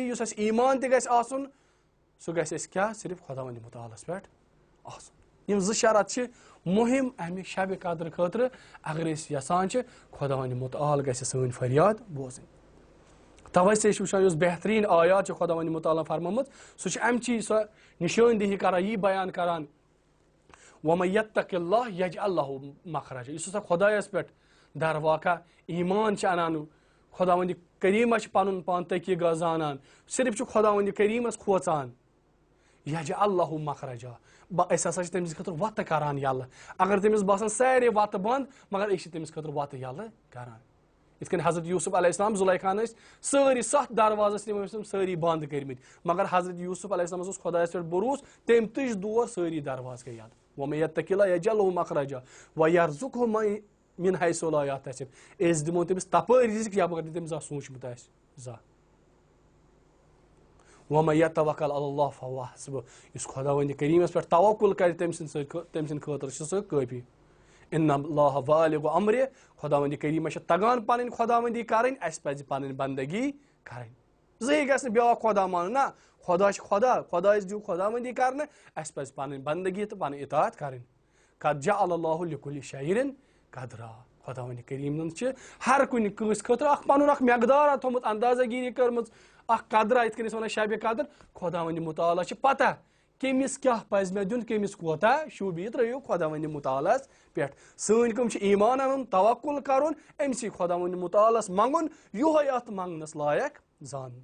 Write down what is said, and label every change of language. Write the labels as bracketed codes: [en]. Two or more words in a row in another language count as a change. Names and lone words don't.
[ks] یُس اَسہِ ایٖمان تہِ گژھِ آسُن سُہ گژھِ اَسہِ کیٛاہ صرف خۄداوندِ مُتعالس پٮ۪ٹھ آسُن. یِم زٕ شرط چھِ مُہِم امہِ شبِ قدرٕ خٲطرٕ. اگر أسۍ یژھان چھِ خۄداوندِ مُتعال گژھِ سٲنۍ فریاد بوزٕنۍ. توے سے چھِ وٕچھان یُس بہتریٖن آیات چھِ خۄداوندِ مُتعالن فرمٲمٕژ سُہ چھِ امچی سۄ نِشٲنۍ دہی کران، یی بیان کران [ar] وَمَن یَتَّقِ اللّٰہِ یَجْعَل لَہُ مَخرَجًا. [ks] یُس ہسا خۄدایس پٮ۪ٹھ درواقع ایٖمان چھِ انان، خۄداوندِ کریٖمس چھِ پنُن پان تکیہِ گاہ زانان، صرف چھُ خۄداوندِ کریٖمس کھوژان [ar] یَجْعَل لَہُ مَخرَجًا. [ks] أسۍ ہسا چھِ تٔمِس خٲطرٕ وَتہٕ کران یَلہٕ. اگر تٔمِس باسان سارے وَتہٕ بنٛد مگر أسۍ چھِ تٔمِس خٲطرٕ وَتہٕ یَلہٕ کران. یِتھ کٔنۍ حضرت یوٗسف [ar] علیہ السلام [ks] زُلیکھاہن ٲسۍ سٲری 7 دروازٕ ٲسۍ تِم ٲسۍ سٲری بنٛد کٔرمٕتۍ، مگر حضرت یوٗسف علیہ السلامس اوس خۄدایس پٮ۪ٹھ بروٗسہٕ، تٔمۍ تُج دور سٲری دروازٕ گٔے یَلہٕ. [ar] وَمَن یَتَّقِ اللّٰہِ یَجْعَل لَہُ مَخرَجًا وَیَرْزُقْہُ مِنْ حَیْثُ لَا یَحْتَسِب. [ks] أسۍ دِمو تٔمِس تپٲرۍ رِزِق یپٲرۍ نہٕ تٔمۍ زانٛہہ سوٗنٛچمُت آسہِ زانٛہہ. [ar] وَمَن یَتَوَکَّل عَلَى اللّٰہِ فَهُوَ حَسْبُهُ. [ks] یُس خۄداوندِ کریٖمس پٮ۪ٹھ توکُل کرِ تٔمۍ سٕنٛدِ خٲطرٕ چھُ سُہ کٲفی. [ar] اِنَّ اللّٰہِ بالِغُ اَمرِهِ. [ks] خۄداوندِ کریٖمس چھِ تگان پنٕنۍ خۄداوندی کرٕنۍ، اَسہِ پزِ پنٕنۍ بنٛدگی کرٕنۍ. زٕہٕے گژھِ نہٕ بیٛاکھ خۄدا مانُن، نہ خۄدا چھُ خۄدا، خۄدایس دِیِو خۄداوندی کرنہٕ، اَسہِ پزِ پنٕنۍ بنٛدگی تہٕ پنٕنۍ اطاعت کرٕنۍ. [ar] قَدْ جَعَلَ اللّٰهُ لِكُلِّ شَیْءٍ قَدْرًا. [ks] خۄداوندِ کریٖمن چھِ ہر کُنہِ کٲنٛسہِ خٲطرٕ اکھ پنُن اکھ مٮ۪قدارا تھوٚمُت، اندازا گیری کٔرمٕژ، اکھ قدرا. یِتھ کٔنۍ أسۍ وَنان شبِ قدر. خۄداوندِ مُتعالس چھِ پتہ کٔمِس کیٛاہ پزِ مےٚ دیُن، کٔمِس کوتاہ شوٗبہِ. یہِ ترٲیِو خۄداوندِ مُتعالس پٮ۪ٹھ. سٲنۍ کٲم چھِ ایٖمان اَنُن، توکُل کرُن، أمسٕے خۄداوندِ مُتعالس منٛگُن، یِہوے اتھ منٛگنس لایق زانُن.